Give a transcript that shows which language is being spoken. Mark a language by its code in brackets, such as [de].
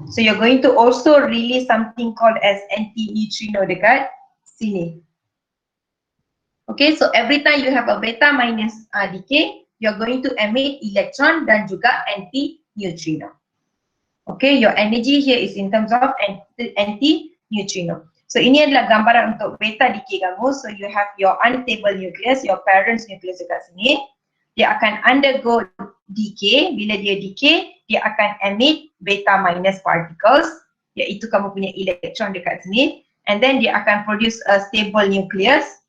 [en] So you're going to also release something called as anti-neutrino [ms] dekat sini. [en] Okay, so every time you have a beta minus decay, you're going to emit electron dan juga anti-neutrino. Okay, your energy here is in terms of anti-neutrino. [ms] So ini adalah gambaran untuk beta decay kamu. [en] So you have your unstable nucleus, your parents nucleus [ms] dekat sini. Dia akan undergo decay. Bila dia decay, dia akan [en] emit beta minus particles, [ms] iaitu kamu punya electron dekat sini. [en] And then [ms] dia akan [en] produce a stable nucleus.